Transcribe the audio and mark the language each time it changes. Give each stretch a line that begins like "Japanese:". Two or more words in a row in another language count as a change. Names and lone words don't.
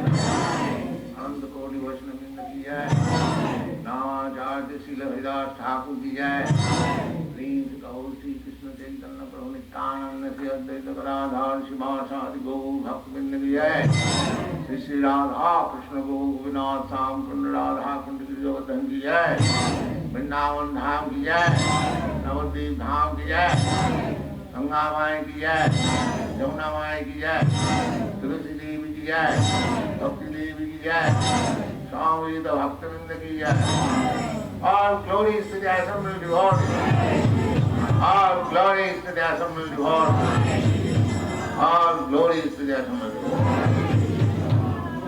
Hindi: Ananda Koti Vaishnava की जय. Namacharya Srila Haridas Thakur की जय. Please Gaur Sri Krishna Chaitanya Prabhu Nityananda Sri Advaita Gadadhar Srivasadi Gaur Bhaktivinoda की जय. Sri Sri Radha Krishna Gaur Govinath Sam Kunda Radha Kunda Girijodan की जय. वृंदावन धाम की जय, नवद्वीप धाम की जय, गंगा माई की जय, यमुना माई की जय, तुलसी देवी की जय, भक्ति देवी की जय, स्वामी द भक्तवृंद की जय.
English: All glories to the assembled devotees. All glories to the assembled devotees. All glories to the assembled devotees.